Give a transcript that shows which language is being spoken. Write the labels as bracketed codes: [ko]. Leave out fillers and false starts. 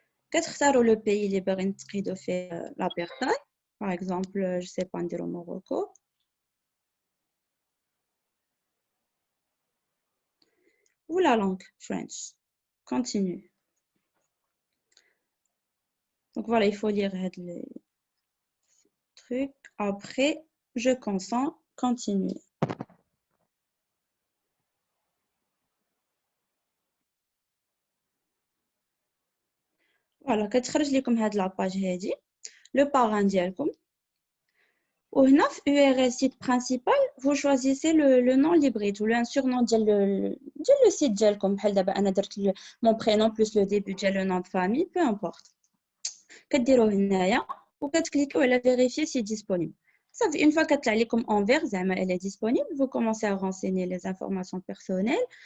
[ar] كتختاروا le pays اللي باغيين تقيدوا فيه la personne. [fr] Par exemple, je sais pas, [ar] نديرو [fr] Morocco. Ou la langue French. Continue. Donc voilà, il faut lire les trucs. Après, je consens. Continue. [ar] Voilà, كتخرج لكم هاد لاباج هادي le parrain ديالكم. وهنا في [fr] URL site principal, vous choisissez le nom Librit ou un surnom ديال le site ديالكم. [ar] بحال دابا انا درت [fr] mon prénom plus le début ديال le nom de famille, peu importe. [ar] كديروه هنايا وكتكليكيو على vérifier si disponible. [fr] صافي une fois [ar] كتطلع لكم [fr] en vert زعما elle est disponible, vous commencez à renseigner les informations personnelles.